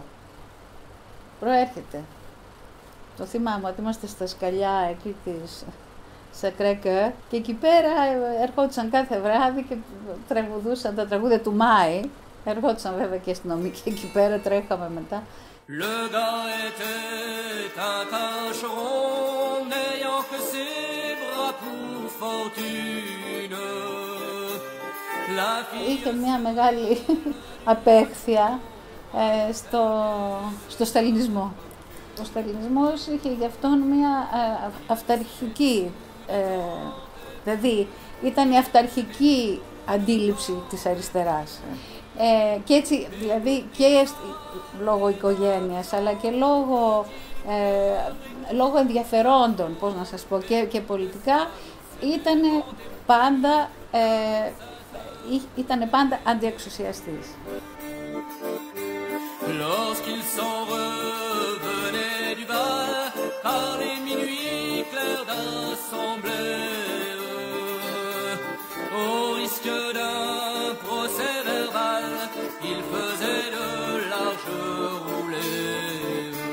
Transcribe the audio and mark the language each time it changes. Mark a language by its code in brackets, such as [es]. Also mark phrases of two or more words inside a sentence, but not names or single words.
[el] Προέρχεται. Το θυμάμαι ότι είμαστε στα σκαλιά εκεί της Σακρέ-Κέρ και εκεί πέρα ερχόντουσαν κάθε βράδυ και τραγουδούσαν τα τραγούδια του Μάη. Ερχόντουσαν βέβαια και αστυνομικοί εκεί πέρα, τρέχαμε μετά. [fr] Le gars était un tâcheron n'ayant que ses bras pour fortune. [el] Είχε μια μεγάλη απέχθεια στο σταλινισμό. Ο σταλινισμός είχε γι' αυτόν μια αυταρχική, δηλαδή ήταν η αυταρχική αντίληψη της αριστεράς. Και έτσι, δηλαδή και λόγω οικογένειας, αλλά και λόγω ενδιαφερόντων, πώς να σας πω, και πολιτικά, ήταν πάντα αντιεξουσιαστής. [fr] Lorsqu'il s'en revenait du bal, par les minuits clairs d'assemblée, au risque d'un procès verbal, il faisait de larges roulées.